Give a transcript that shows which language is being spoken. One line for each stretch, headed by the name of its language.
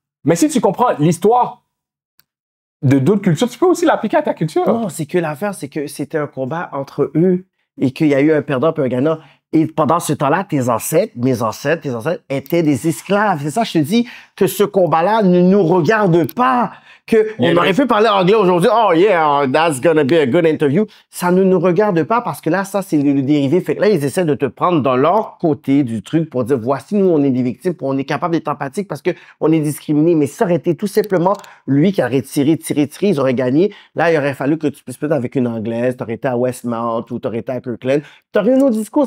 French: Mais si tu comprends l'histoire de d'autres cultures, tu peux aussi l'appliquer à ta culture. Non, c'est que l'affaire, c'est que c'était un combat entre eux et qu'il y a eu un perdant et un gagnant. Et pendant ce temps-là, tes ancêtres étaient des esclaves. C'est ça, je te dis que ce combat-là ne nous regarde pas. On aurait pu parler anglais aujourd'hui.
English: Oh yeah, that's gonna be a good interview.
French: Ça ne nous regarde pas parce que là, ça, c'est le dérivé. Fait que là, ils essaient de te prendre dans leur côté du truc pour dire, voici, nous, on est des victimes, puis on est capable d'être empathique parce que on est discriminé. Mais ça aurait été tout simplement lui qui aurait tiré, ils auraient gagné. Là, il aurait fallu que tu puisses peut-être avec une anglaise, t'aurais été à Westmount ou t'aurais été à Kirkland. T'aurais un autre discours.